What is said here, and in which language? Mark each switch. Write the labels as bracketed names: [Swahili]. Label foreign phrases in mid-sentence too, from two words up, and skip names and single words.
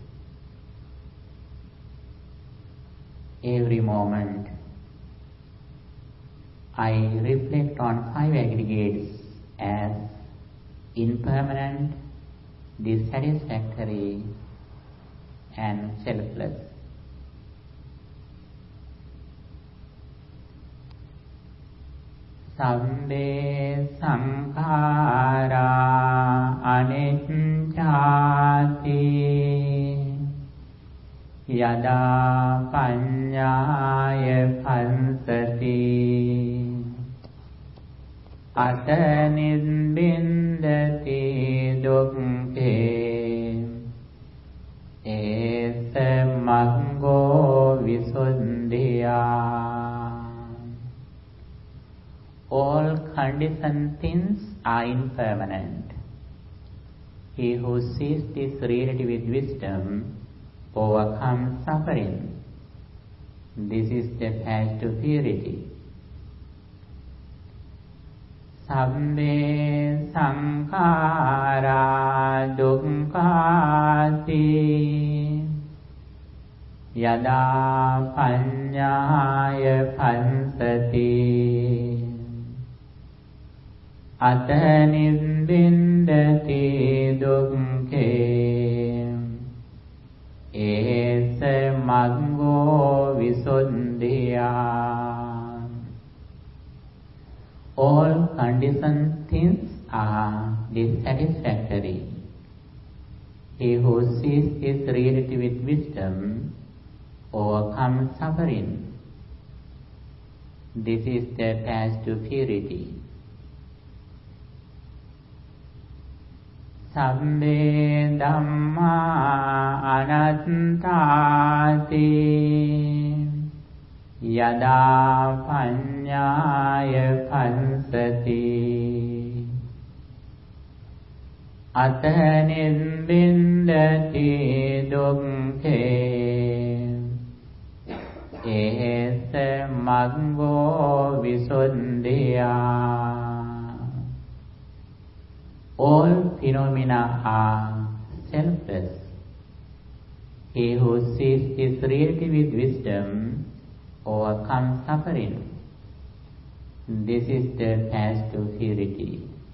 [English] Every moment I reflect on 5 aggregates as impermanent, dissatisfactory and selfless. [Pali] Sambe sankhara anicchāti yada paññāya phansati ata nibbindati dukkhe esa maggo visuddhya. [English] All conditioned things are impermanent. He who sees this reality with wisdom overcomes suffering. This is the path to purity. [Pali] Sabbe sankhara dukkhati Yada paññāya pansati Ata nibbindati dukkhe Esa maggo visuddhya. [English] All conditioned things are dissatisfactory. He who sees his reality with wisdom overcomes suffering. This is the path to purity. [Pali] Sabbe dhamma anattāti yada paññāya pansati ata nibbindati dukkhe esa maggo visuddhya. [English] All phenomena are selfless. He who sees his reality with wisdom overcomes suffering. This is the path to purity.